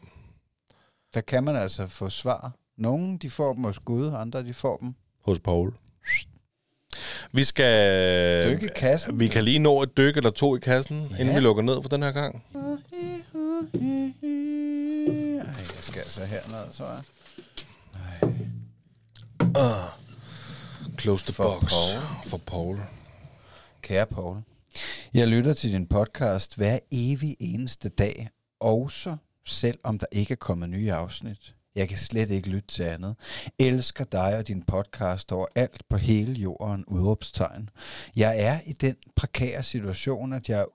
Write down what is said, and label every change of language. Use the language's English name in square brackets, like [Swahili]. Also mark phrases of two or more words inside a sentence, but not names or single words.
[Danish] Der kan man altså få svar. Nogle, de får dem hos Gud, andre, de får dem. Hos Paul. Vi skal... Dykke i kassen. Vi kan lige nå et dyk eller 2 i kassen, inden vi lukker ned for den her gang. Jeg skal altså herned, så er. [English] Close the For box. [Danish] Paul. For Paul. Kære Paul, jeg lytter til din podcast hver evig eneste dag, også selvom der ikke er kommet nye afsnit. Jeg kan slet ikke lytte til andet. Elsker dig og din podcast over alt på hele jorden, udråbstegn. Jeg er i den prekære situation, at jeg